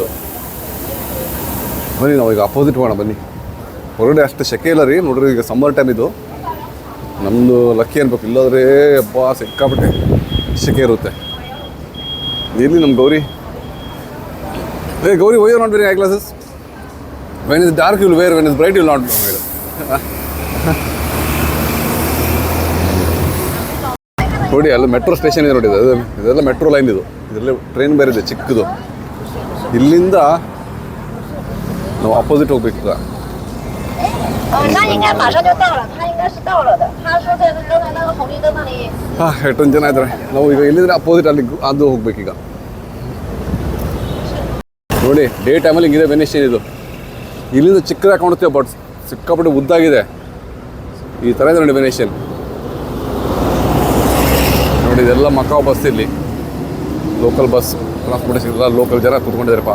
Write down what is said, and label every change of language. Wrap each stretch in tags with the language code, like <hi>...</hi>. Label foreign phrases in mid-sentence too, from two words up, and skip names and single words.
<kn>ಬನ್ನಿ ನಾವು ಈಗ ಅಪೋಸಿಟ್ ಹೋಗೋಣ. ಬನ್ನಿ. ಹೊರಗಡೆ ಅಷ್ಟು ಸೆಕೆ ಇಲ್ಲ ರೀ. ನೋಡ್ರಿ ಈಗ</kn> <en>summer time</en> <kn>ಇದು. ನಮ್ಮದು ಲಕ್ಕಿ ಅನ್ಬೇಕು. ಇಲ್ಲಾಂದರೆ ಅಪ್ಪ ಸಿಕ್ಕಾಪಟ್ಟೆ ಸೆಕೆ ಇರುತ್ತೆ. ಎಲ್ಲಿ ನಮ್ಮ ಗೌರಿ? ಗೌರಿ,</kn> <en>Why you not wearing eye glasses? When is dark you will wear, when is bright you will not wear.</en> <kn>ನೋಡಿ ಅಲ್ಲಿ</kn> <en>metro station</en> <kn>ಇದೆ ನೋಡಿ. ಇದೆಲ್ಲ</kn> <en>metro line</en> <kn>ಇದು. ಇದರಲ್ಲಿ ಟ್ರೈನ್ ಬೇರೆ ಇದೆ ಚಿಕ್ಕದು. ಇಲ್ಲಿಂದ ನಾವು ಅಪೋಸಿಟ್ ಹೋಗ್ಬೇಕು.</kn> <zh>他应该马上就到了，他应该是到了的。他说在刚才那个红绿灯那里。</zh> <kn>ಹಾಂ ಎಷ್ಟೊಂದು ಜನ ಇದ್ದಾರೆ. ನಾವು ಈಗ ಇಲ್ಲಿಂದ ಅಪೋಸಿಟ್ ಅಲ್ಲಿ ಅದು ಹೋಗ್ಬೇಕೀಗ. ನೋಡಿ ಡೇ ಟೈಮಲ್ಲಿ ಹಿಂಗಿದೆ ವೆನಿಷನ್ ಇದು. ಇಲ್ಲಿಂದ ಚಿಕ್ಕದಾಗಿ ಕಾಣುತ್ತೆ ಬಟ್ ಸಿಕ್ಕಾಪಟ್ಟೆ ಉದ್ದಾಗಿದೆ. ಈ ಥರ ಇದೆ ನೋಡಿ ವೆನಿಷನ್. ನೋಡಿ ಇದೆಲ್ಲ ಮಕಾವ್ ಬಸ್ ಇಲ್ಲಿ</kn> <en>local bus transportation</en> <kn>ಎಲ್ಲ ಲೋಕಲ್ ಜನ ಕೂತ್ಕೊಂಡಿದ್ದಾರಪ್ಪ.</kn>